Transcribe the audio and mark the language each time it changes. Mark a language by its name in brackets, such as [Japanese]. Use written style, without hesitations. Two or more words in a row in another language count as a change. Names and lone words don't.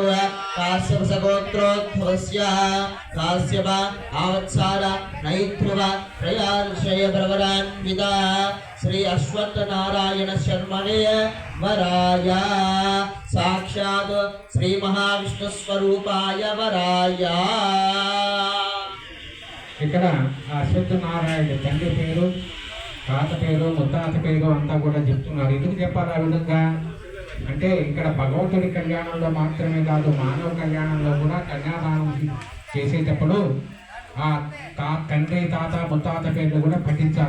[Sanskrit] काश्यपगोत्रोद्भवस्य काश्यप आवत्सार नैद्रुव त्रयार्षेयप्रवरान्विता श्री अश्वत्थनारायण शर्मणे वराय साक्षात् श्री महाविष्णु स्वरूपाय वराय। [Telugu] ఇక్కడ అశ్వత్థనారాయణ తండ్రి పేరు, తాత పేరు, ముత్తాత పేరు అంతా కూడా చెప్తున్నారు. ఎందుకు చెప్పాలి ఆ విధంగా అంటే ఇక్కడ భగవంతుడి కళ్యాణంలో మాత్రమే కాదు, మానవ కళ్యాణంలో కూడా కన్యాదానం చేసేటప్పుడు ఆ తండ్రి, తాత, ముత్తాత పేర్లు కూడా పఠించాలా.